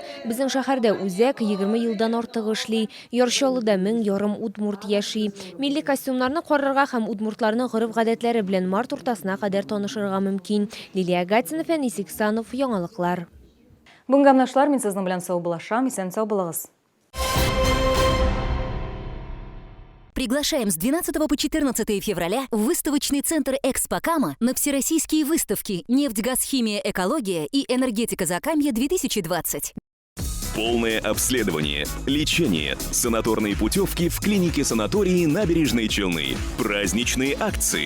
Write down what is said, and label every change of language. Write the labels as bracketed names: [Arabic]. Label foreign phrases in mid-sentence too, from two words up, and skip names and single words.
[Tatar] Безнең шәһәрдә үзәк 20 елдан артык эшли. Ярчаллыда 1000 удмурт яши. Милли костюмнарны карарга һәм удмуртларның гореф-гадәтләре белән март уртасына кадәр танышырга мөмкин. Лилия Гатина, Фәнис Иксанов, яңалыклар. Бүгенге амнашлар, мин сезнең белән сау булашам, исән сау булыгыз. [Russian] Приглашаем с 12 по 14 февраля в выставочный центр «Экспокама» на всероссийские выставки «Нефть, газ, химия, экология» и «Энергетика Закамья-2020». Полное обследование, лечение, санаторные путевки в клинике-санатории Набережной Челны, праздничные акции.